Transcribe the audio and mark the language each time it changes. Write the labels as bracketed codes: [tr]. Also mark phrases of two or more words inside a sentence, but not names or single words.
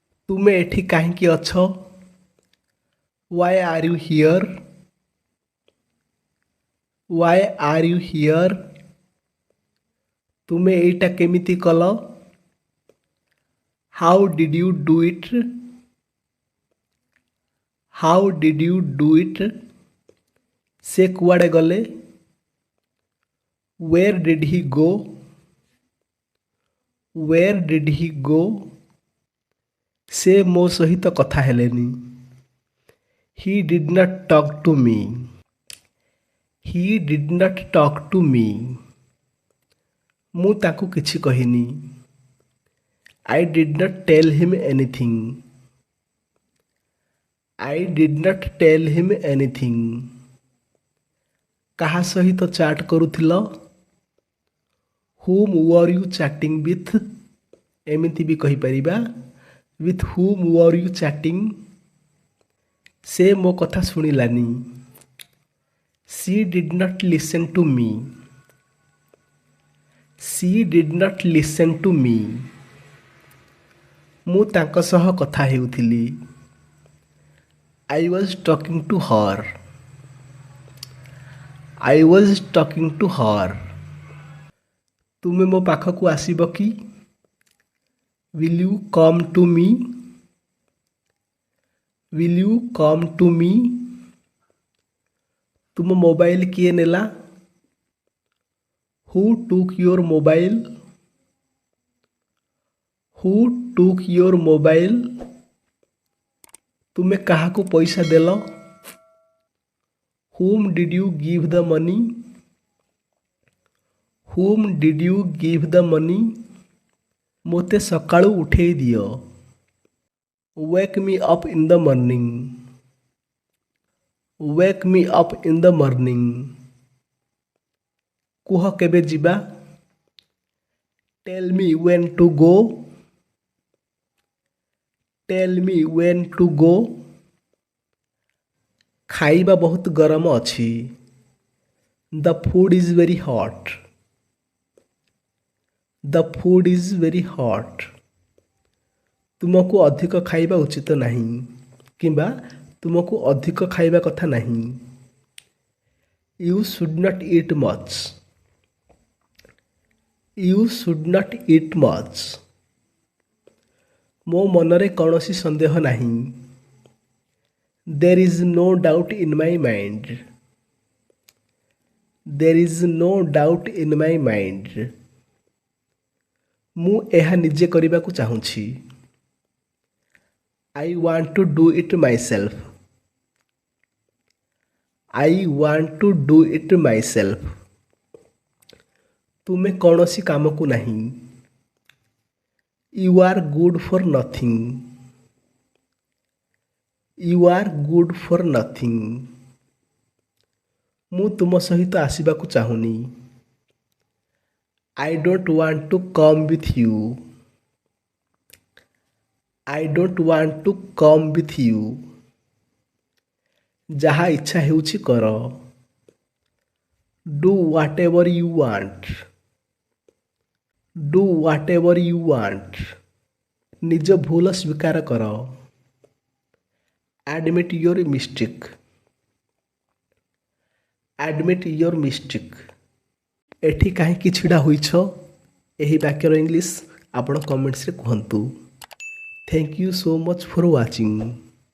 [or] ତୁମେ ଏଠି କାହିଁକି ଅଛ? [en] Why are you here? Why are you here? [or] ତୁମେ ଏଇଟା କେମିତି କଲ? [en] How did you do it? How did you do it? [or] ସେ କୁଆଡ଼େ ଗଲେ? [en] Where did he go? Where did he go? [or] ସେ ମୋ ସହିତ କଥା ହେଲେନି। [en] He did not talk to me. He did not talk to me. [or] ମୁଁ ତାକୁ କିଛି କହିନି। [en] I did not tell him anything. I did not tell him anything. [or] କାହା ସହିତ ଚାଟ୍ କରୁଥିଲ? [en] Whom were you chatting with? [or] ଏମିତି ବି କହିପାରିବା [en] with whom were you chatting? [or] ସେ ମୋ କଥା ଶୁଣିଲାନି। [en] She did not listen to me. She did not listen to me. [or] ମୁଁ ତାଙ୍କ ସହ କଥା ହେଉଥିଲି। [en] I was talking to her. I was talking to her. [or] ତୁମେ ମୋ ପାଖକୁ ଆସିବ କି? [en] Will you come to me? Will you come to me? [or] ତୁମ ମୋବାଇଲ କିଏ ନେଲା? [en] Who took your mobile? Who took your mobile? [or] ତୁମେ କାହାକୁ ପଇସା ଦେଲ? [en] Whom did you give the money? Whom did you give the money? [or] ମୋତେ ସକାଳୁ ଉଠେଇ ଦିଅ। [en] Wake me up in the morning. Wake me up in the morning. [or] କୁହ କେବେ ଯିବା? [en] Tell me when to go. Tell me when to go. [or] ଖାଇବା ବହୁତ ଗରମ ଅଛି। [en] The food is very hot. The food is very hot. [or] ତୁମକୁ ଅଧିକ ଖାଇବା ଉଚିତ ନାହିଁ କିମ୍ବା ତୁମକୁ ଅଧିକ ଖାଇବା କଥା ନାହିଁ। [en] You should not eat much. You should not eat much. [or] ମୋ ମନରେ କୌଣସି ସନ୍ଦେହ ନାହିଁ। [en] There is no doubt in my mind. There is no doubt in my mind. [or] ମୁଁ ଏହା ନିଜେ କରିବାକୁ ଚାହୁଁଛି। [en] I want to do it myself. I want to do it myself. [or] ତୁମେ କୌଣସି କାମକୁ ନାହିଁ। [en] You are good for nothing. You are good for nothing. [or] ମୁଁ ତୁମ ସହିତ ଆସିବାକୁ ଚାହୁଁନି। [en] I don't want to come with you. I don't want to come with you. [or] ଯାହା ଇଚ୍ଛା ହେଉଛି କର। [en] Do whatever you want. Do whatever you want. [or] ନିଜ ଭୁଲ ସ୍ୱୀକାର କର। [en] Admit your mistake. Admit your mistake. [or] ଏଠି କାହିଁକି ଛିଡ଼ା ହୋଇଛ? ଏହି ବାକ୍ୟର ଇଂଲିଶ ଆପଣ କମେଣ୍ଟସରେ କୁହନ୍ତୁ। [en] Thank you so much for watching.